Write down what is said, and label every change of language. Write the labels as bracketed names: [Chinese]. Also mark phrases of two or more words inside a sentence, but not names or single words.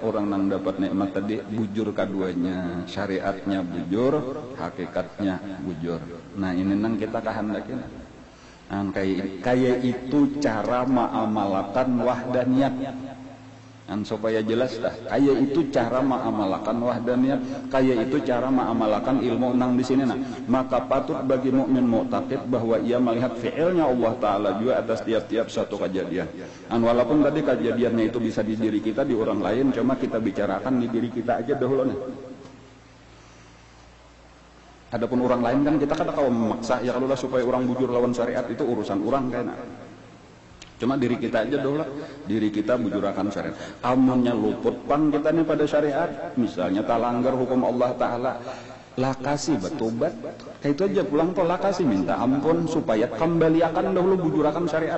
[Banjar] Orang nang dapat nikmat tadi bujur keduanya, syariatnya bujur, hakikatnya bujur. Nah ini nang kita kehendakin. Nah, kayak itu cara mengamalkan wahdaniyat. Nah, supaya jelas dah. Kayak itu cara mengamalkan wahdaniyat. Kayak itu cara mengamalkan ilmu nang di sini. Nah, maka patut bagi mukmin mu'taqid bahwa ia melihat fi'ilnya Allah Ta'ala juga atas tiap-tiap satu kejadian. Dan walaupun tadi kejadiannya itu bisa di diri kita, di orang lain, cuma kita bicarakan di diri kita aja dahulu nih. Adapun orang lain kan kita kadang kalau memaksa ya kalau lah supaya orang bujur lawan syariat itu urusan orang kayaknya. Cuma diri kita aja dahulu, diri kita bujurakan syariat. Amunnya luput pang kita nih pada syariat, misalnya tak langgar hukum Allah Ta'ala, lakasi bertobat, kayak itu aja pulang toh lakasi minta ampun supaya kembalikan dahulu bujurakan syariat.